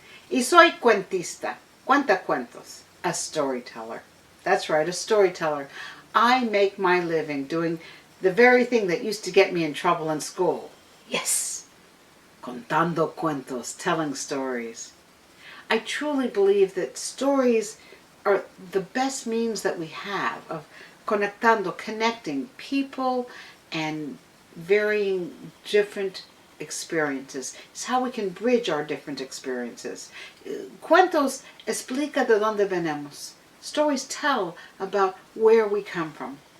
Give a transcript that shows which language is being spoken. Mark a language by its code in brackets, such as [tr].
[es] Y soy cuentista, cuentacuentos, [en] a storyteller. That's right, a storyteller. I make my living doing the very thing that used to get me in trouble in school. Yes, [es] contando cuentos, [en] telling stories. I truly believe that stories are the best means that we have of connecting people and varying different experiences. It's how we can bridge our different experiences. [es] Cuentos explica de dónde venimos. [en] Stories tell about where we come from.